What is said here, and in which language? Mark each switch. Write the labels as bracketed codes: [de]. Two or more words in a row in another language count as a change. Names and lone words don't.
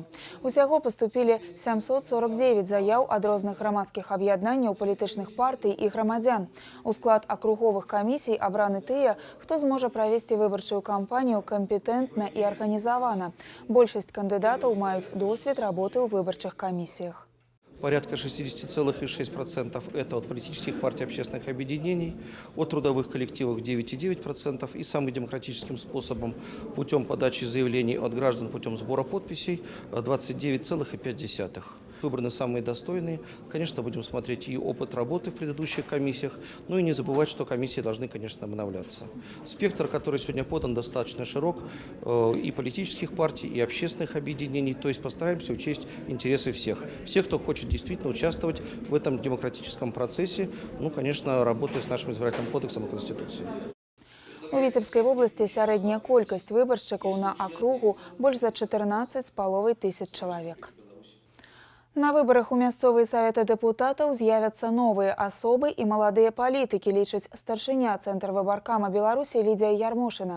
[be] Усяго паступілі 749 заяў ад розных грамадскіх аб'яднанняў, палітычных партый і грамадзян. У склад акруговых камісій абраны тыя, хто зможа правесці выбарчую кампанію кампетэнтна і арганізавана. Большасць кандыдатаў маюць досвед работы ў выбарчых камісіях. [ru] Порядка 60,6% это от политических партий, общественных объединений, от трудовых коллективов 9,9% и самым демократическим способом путем подачи заявлений от граждан путем сбора подписей 29,5%. Выбраны самые достойные. Конечно, будем смотреть и опыт работы в предыдущих комиссиях, ну и не забывать, что комиссии должны, конечно, обновляться. Спектр, который сегодня подан, достаточно широк и политических партий, и общественных объединений, то есть постараемся учесть интересы всех. Всех, кто хочет действительно участвовать в этом демократическом процессе, ну, конечно, работая с нашим избирательным кодексом и Конституцией. [be] У Віцебскай вобласці сярэдняя колькасць выбаршчыкаў на акругу больш за 14,5 тысяч чалавек. На выбарах у мясцовыя саветы дэпутатаў з'явяцца новыя асобы і маладыя палітыкі, лічыць старшыня Цэнтр выбаркама Беларусі Лідзія Ярмошына.